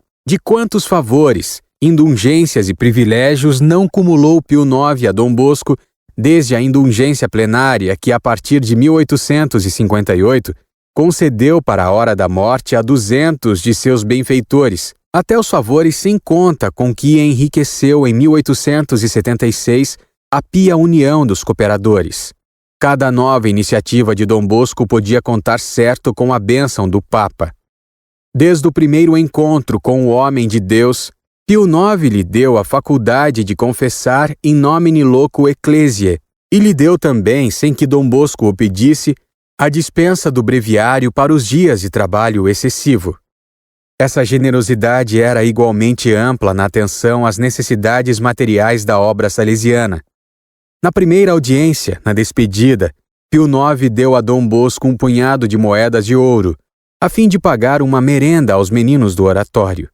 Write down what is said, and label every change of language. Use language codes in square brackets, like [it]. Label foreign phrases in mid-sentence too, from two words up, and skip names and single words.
[pt] De quantos favores, indulgências e privilégios não cumulou Pio IX a Dom Bosco, desde a indulgência plenária que, a partir de 1858, concedeu para a hora da morte a 200 de seus benfeitores, até os favores sem conta com que enriqueceu em 1876 a pia união dos cooperadores. Cada nova iniciativa de Dom Bosco podia contar certo com a bênção do Papa. Desde o primeiro encontro com o homem de Deus, Pio IX lhe deu a faculdade de confessar [la] in nomine loco ecclesiae [pt] e lhe deu também, sem que Dom Bosco o pedisse, a dispensa do breviário para os dias de trabalho excessivo. Essa generosidade era igualmente ampla na atenção às necessidades materiais da obra salesiana. Na primeira audiência, na despedida, Pio IX deu a Dom Bosco um punhado de moedas de ouro, a fim de pagar uma merenda aos meninos do oratório.